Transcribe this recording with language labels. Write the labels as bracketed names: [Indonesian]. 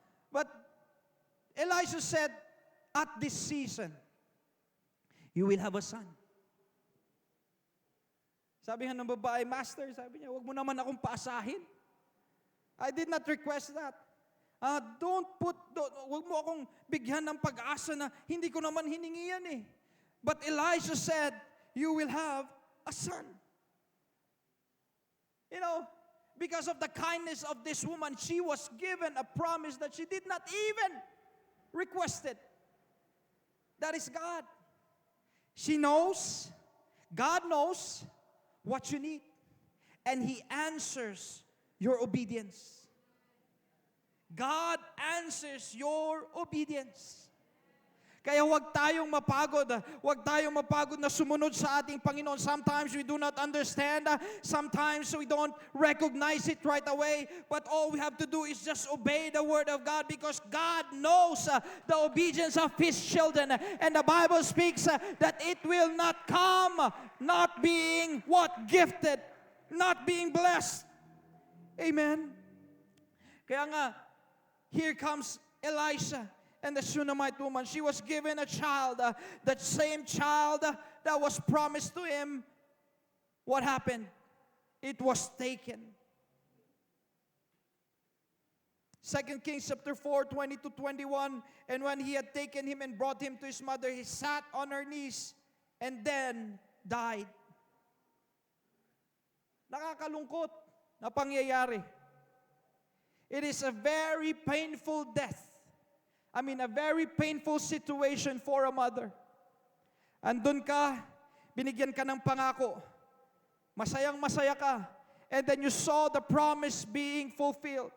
[English] But Elisha said, at this season, you will have a son. [Filipino] Sabi nga ng babae, Master, sabi niya, wag mo naman akong paasahin. [English] I did not request that. [Filipino] Wag mo akong bigyan ng pag-asa na hindi ko naman hiningi yan eh. [English] But Elisha said, you will have a son. You know, because of the kindness of this woman, she was given a promise that she did not even request it. That is God. She knows, God knows what you need. And He answers your obedience. God answers your obedience. [Filipino] Kaya huwag tayong mapagod na sumunod sa ating Panginoon. [English] Sometimes we do not understand, sometimes we don't recognize it right away, but all we have to do is just obey the Word of God because God knows the obedience of His children. And the Bible speaks that it will not come not being gifted, not being blessed. Amen? [Filipino] Kaya nga, [English] here comes Elisha and the Shunammite woman. She was given a child, that same child that was promised to him. What happened? It was taken. 2 Kings chapter 4, 20-21. And when he had taken him and brought him to his mother, he sat on her knees and then died. [Filipino] Nakakalungkot na pangyayari. [English] It is a very painful death. A very painful situation for a mother. [Filipino] Andun ka, binigyan ka ng pangako. Masayang-masaya ka. [English] And then you saw the promise being fulfilled.